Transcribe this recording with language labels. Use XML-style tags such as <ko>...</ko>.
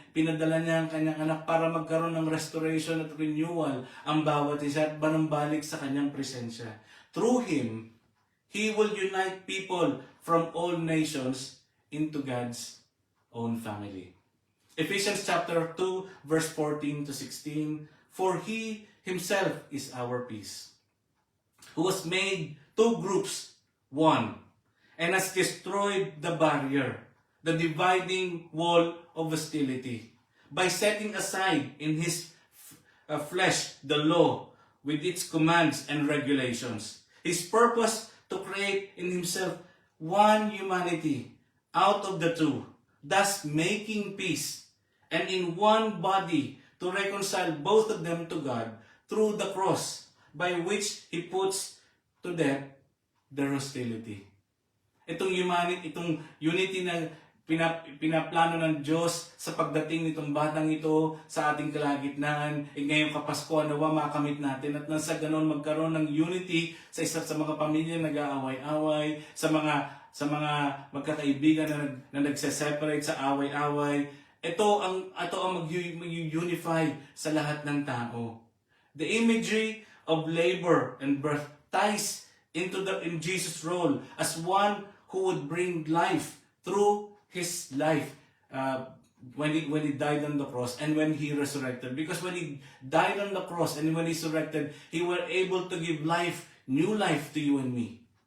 <tl>Pinadala niya ang kanyang anak para magkaroon ng restoration at renewal ang bawat isa at banumbalik sa kanyang presensya.</tl> <en>Through Him, He will unite people from all nations into God's own family. Ephesians chapter 2, verse 14 to 16, for He Himself is our peace, who has made two groups one, and has destroyed the barrier, the dividing wall of hostility, by setting aside in His flesh the law with its commands and regulations. His purpose to create in Himself one humanity out of the two, thus making peace, and in one body to reconcile both of them to God through the cross, by which He puts to death their hostility.</en> <tl>Itong unity na pinaplano ng Diyos sa pagdating nitong batang ito sa ating kalagitnaan, ngayong Kapaskuhan nawa makamit natin at nang sa ganon magkaroon ng unity sa isa sa mga pamilya nag-aaway-away, sa mga magkakaibigan na nagse-separate sa away-away. Ito ang mag-unify sa lahat ng tao.</tl> <en>The imagery of labor and birth ties in Jesus' role as one who would bring life through His life when he died on the cross and when He resurrected. Because when He died on the cross and when He resurrected, He was able to give life, new life to you and me.</en>